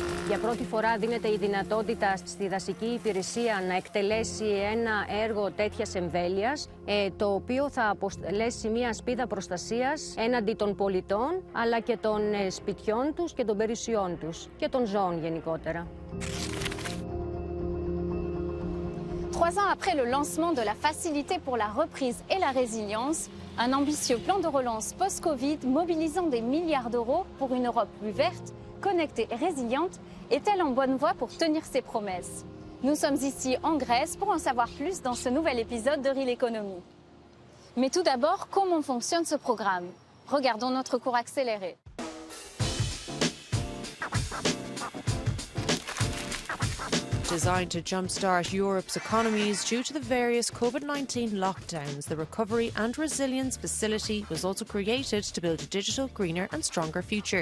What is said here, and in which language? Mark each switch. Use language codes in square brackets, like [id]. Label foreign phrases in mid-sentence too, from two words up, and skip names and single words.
[el] Για πρώτη φορά δίνεται η δυνατότητα στη δασική υπηρεσία να εκτελέσει ένα έργο τέτοιας εμβέλειας, το οποίο θα αποτελέσει μια σπίδα προστασίας έναντι των πολιτών, αλλά και των σπιτιών τους και των περιουσιών τους και των ζώων γενικότερα. [fr] 3 ans après le lancement de la Facilité pour la reprise et la résilience, un ambitieux plan de relance post-Covid mobilisant des milliards d'euros pour une Europe plus verte, connectée et résiliente, est-elle en bonne voie pour tenir ses promesses? Nous sommes ici en Grèce pour en savoir plus dans ce nouvel épisode de Realeconomy. Mais tout d'abord, comment fonctionne ce programme? Regardons notre cours accéléré. [en] Designed to jumpstart Europe's economies due to the various COVID-19 lockdowns, the Recovery and Resilience Facility was also created to build a digital, greener and stronger future.